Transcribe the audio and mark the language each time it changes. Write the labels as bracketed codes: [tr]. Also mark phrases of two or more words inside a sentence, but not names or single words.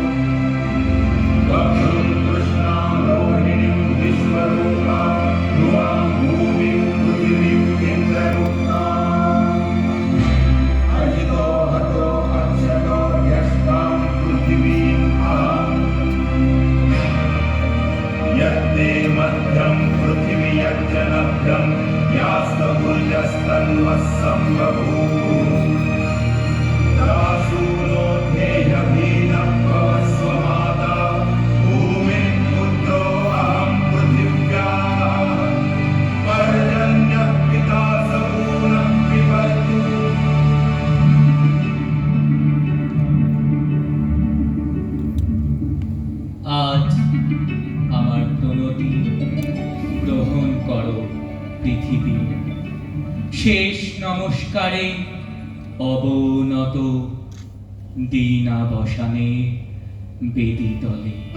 [sa] वक्रं कृष्णां रोहिणीं विश्वरूपां ध्रुवां भूमिं पृथिवीं इन्द्रगुप्ताम् अजितो हतो अक्षतो यष्टां पृथिवीम् अहम् यत्ते मध्यं पृथिवी यज्जनभ्यं यास्तभुजस्तन्वः सम्बभूः दासूनो ध्येयभीनः भवस्व माता भूमिं पुत्रो अहं पृथिव्याः पर्जन्यः पिता सपूनः पिबतु [bn] আজ আমার প্রণতি গ্রহণ করো পৃথিবী, শেষ নমস্কারে অবনত দীনাবসানে বেদিতলে।